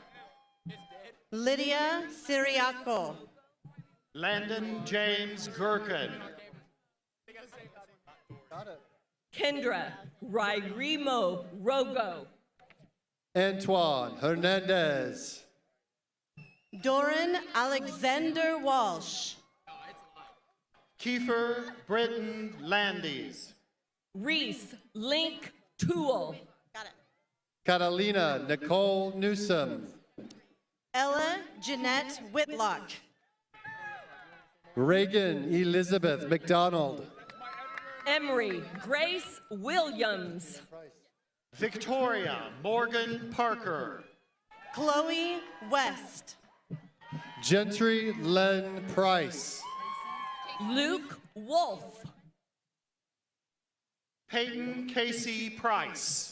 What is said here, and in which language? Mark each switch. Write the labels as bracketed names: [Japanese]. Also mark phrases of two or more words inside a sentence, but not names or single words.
[English] Lydia Siriaco. Landon James Gherkin. Kendra Rairimo Rogo. Antoine Hernandez. Doran Alexander Walsh. Kiefer Britton Landis. Reese Link Toole. Catalina Nicole Newsom. Ella Jeanette Whitlock. Reagan Elizabeth McDonald. Emery Grace Williams. Victoria Morgan Parker. Chloe West. Gentry Len Price. Luke Wolf. Peyton Casey Price.